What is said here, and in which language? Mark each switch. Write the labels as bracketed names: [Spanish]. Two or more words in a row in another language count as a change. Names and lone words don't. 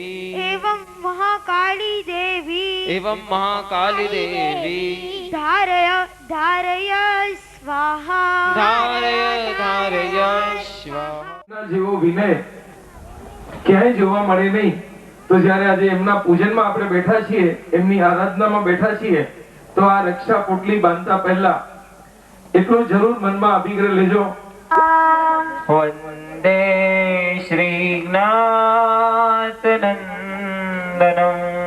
[Sanskrit] एवं महाकाली देवी धारय धारय स्वाहा धारय धारय स्वाहा [Gujarati] જેવો વિનય ક્યાંય જોવા મળે નહીં. તો જ્યારે આજે એમના પૂજનમાં આપણે બેઠા છીએ, એમની આરાધનામાં બેઠા છીએ, તો આ રક્ષા પોટલી બાંધતા પહેલા એટલો જરૂર મનમાં અભિગ્રહ લેજો. વંદે શ્રી જ્ઞાત નંદનમ.